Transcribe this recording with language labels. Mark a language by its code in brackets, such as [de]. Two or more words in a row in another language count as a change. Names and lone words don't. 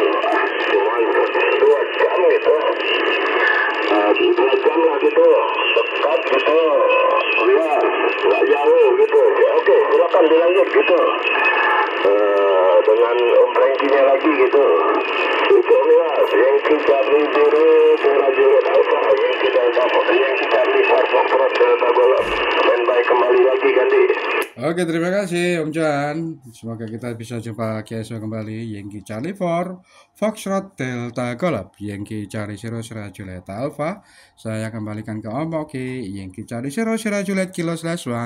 [id] Cuman 2 jam gitu. 2 jam lah gitu, dekat gitu, ya nggak jauh gitu. Ya, oke, silakan dilanjut gitu. Dengan Om Franky-nya lagi gitu. Itu ya, Yankee Charlie Zero Sierra Juliet Alpha, Yankee Charlie 4 Foxtrot Delta Golf, standby kembali lagi ganti. Oke, terima kasih Om Johan. Semoga kita bisa jumpa esok kembali. Yankee Charlie 4 Foxtrot Delta Golf, Yankee Charlie 0 Sierra Juliet Alpha. Saya kembalikan ke Om Oki. Yankee Charlie 0 Sierra Juliet Kilo/1.